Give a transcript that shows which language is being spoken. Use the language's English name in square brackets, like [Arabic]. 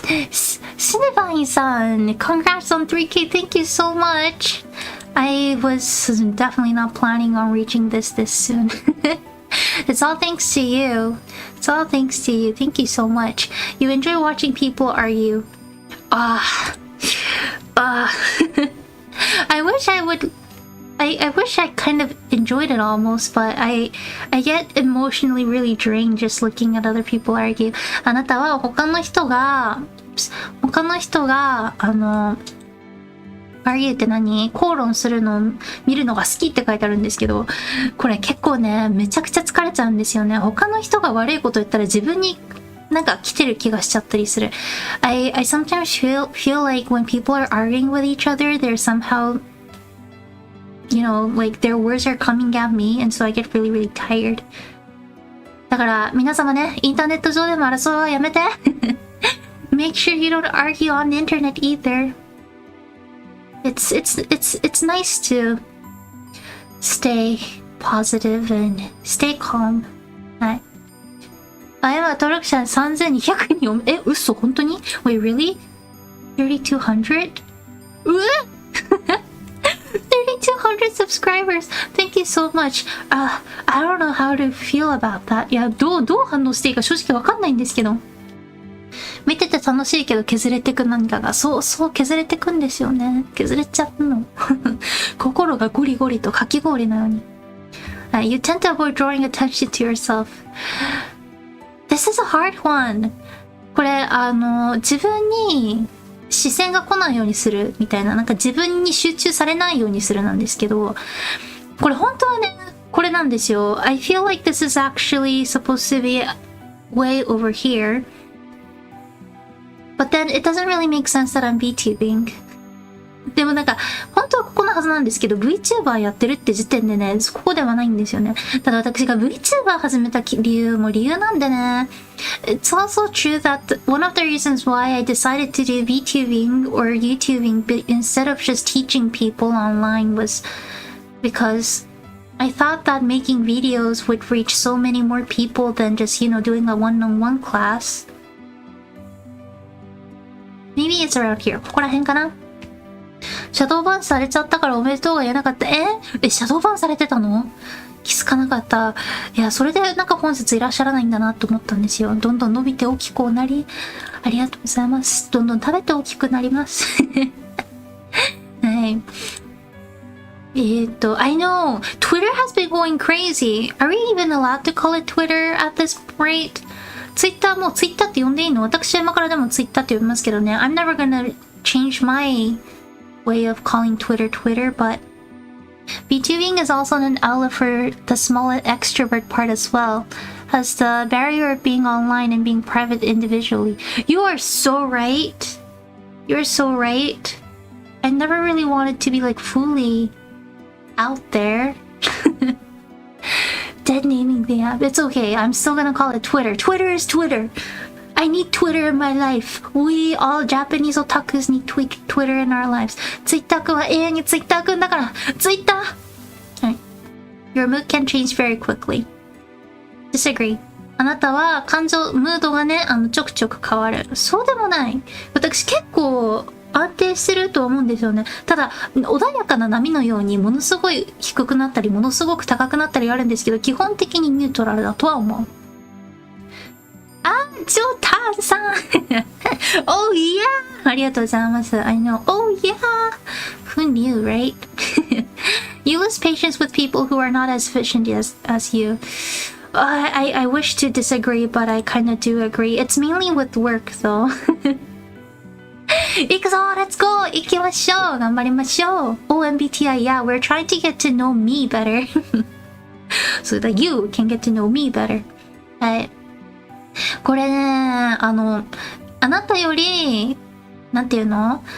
[English] シネバインさん Congrats on 3K. Thank you so much. I was definitely not planning on reaching this soon. It's all thanks to you. It's all thanks to you. Thank you so much. You enjoy watching people argue. I wish I would. I wish I kind of enjoyed it almost, but I get emotionally really drained just looking at other people argue. [Japanese] あなたは他の人がargue って何？口論するのを見るのが好きって書いてあるんですけど、これ結構ね、めちゃくちゃ疲れちゃうんですよね。他の人が悪いこと言ったら自分になんか来てる気がしちゃったりする。 [English] I sometimes feel like when people are arguing with each other, they're somehow, you know, like their words are coming at me, and so I get really, really tired. [Japanese] だから皆様ね、インターネット上でも争いはやめて。 [English] Make sure you don't argue on the internet either. It's nice to stay positive and stay calm. [Japanese] はい。今登録者3200人嘘本当に [English] Wait, really? 3200? 3200 subscribers. Thank you so much. I don't know how to feel about that. [Japanese] いや、どう反応していいか正直わかんないんですけど。見てて楽しいけど削れてく何かが、そう削れてくんですよね。削れちゃうの。心がゴリゴリとかき氷のように。 [English] You tend to avoid drawing attention to yourself. This is a hard one. [Japanese] これ、自分に視線が来ないようにするみたいな、なんか自分に集中されないようにするなんですけど、これ本当はね、これなんですよ。 [English] I feel like this is actually supposed to be way over here.But then it doesn't really make sense that I'm VTubing. [Japanese] でもなんか本本当はここのはずなんですけど、VTuber やってるって時点でね、ここではないんですよね。ただ私が VTuber 始めた理由も理由なんでね。 [English] It's also true that one of the reasons why I decided to do VTubing or YouTubing instead of just teaching people online was because I thought that making videos would reach so many more people than just, doing a one-on-one class. Maybe it's around here. [Japanese] ここら辺かな。シャドーバンされちゃったからおめでとうが言えなかった。シャドーバンされてたの？気づかなかった。いや、それでなんか本日いらっしゃらないんだなと思ったんですよ。どんどん伸びて大きくなり、ありがとうございます。どんどん食べて大きくなります。はい。 [English] I know Twitter has been going crazy. Are we even allowed to call it Twitter at this rate? [Japanese] Twitter もう Twitter って呼んでいいの？私は今からでも Twitter って呼びますけどね。 [English] I'm never gonna change my way of calling Twitter Twitter, but VTubing is also an outlet for the small extrovert part as well, as the barrier of being online and being private individually. You are so right. You're so right. I never really wanted to be like fully out there. Dead naming the app. It's okay. I'm still gonna call it Twitter. Twitter is Twitter. I need Twitter in my life. We all Japanese otakus need Twitter in our lives. [Japanese] Twitter 君は永遠に Twitter 君だから。 [English] Twitter! Right. Your mood can change very quickly. Disagree. [Japanese] あなたは感情、ムードがね、ちょくちょく変わる。そうでもない。私結構安定してると思うんですよね。ただ、穏やかな波のようにものすごい低くなったり、ものすごく高くなったりあるんですけど、基本的にニュートラルだとは思う。 [English] ジョタンさんOh yeah! [Japanese] ありがとうございます。 [English] I know. Oh yeah! Who knew, right? You lose patience with people who are not as efficient as you. I wish to disagree, but I kind of do agree. It's mainly with work, though. [Japanese] 行くぞ [English] Let's go! [Japanese] 行きましょう頑張りましょう [English] Oh, MBTI, yeah, we're trying to get to know me better. So that you can get to know me better. [Japanese] はい。これね、あなたより、なんていうの？